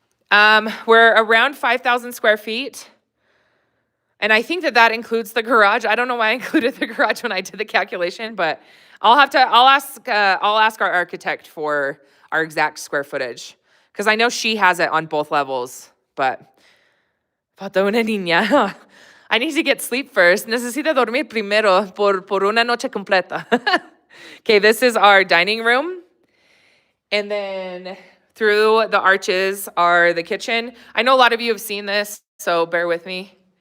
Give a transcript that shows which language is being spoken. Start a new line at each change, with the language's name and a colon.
English: We're around 5,000 square feet. And I think that includes the garage. I don't know why I included the garage when I did the calculation, but I'll ask our architect for our exact square footage, because I know she has it on both levels, but
Spanish: falta una niña.
English: I need to get sleep first.
Spanish: Necesita dormir primero por una noche completa.
English: Okay, this is our dining room. And then through the arches are the kitchen. I know a lot of you have seen this, so bear with me.